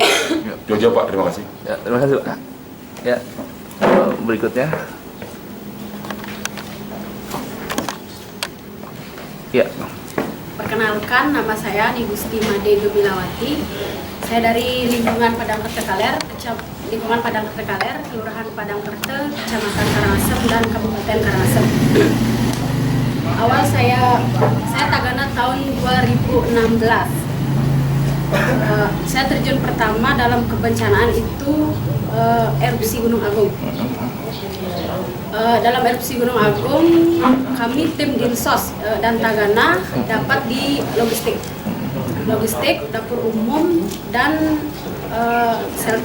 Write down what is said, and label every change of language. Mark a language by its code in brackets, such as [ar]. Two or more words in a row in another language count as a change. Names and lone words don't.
[id] Itu aja, Pak, terima kasih. Ya, terima kasih, Pak. Ya, berikutnya. Ya. Perkenalkan, nama saya Nigusti Made Gemilawati. Saya dari lingkungan Padang Kertekaler, Kelurahan Padang Kerte, Kecamatan Karangasem dan Kabupaten Karangasem. Awal saya tagana tahun 2016. Saya terjun pertama dalam kebencanaan itu erupsi Gunung Agung. Dalam erupsi Gunung Agung, kami tim Dinsos dan Tagana dapat di logistik, dapur umum dan shelter.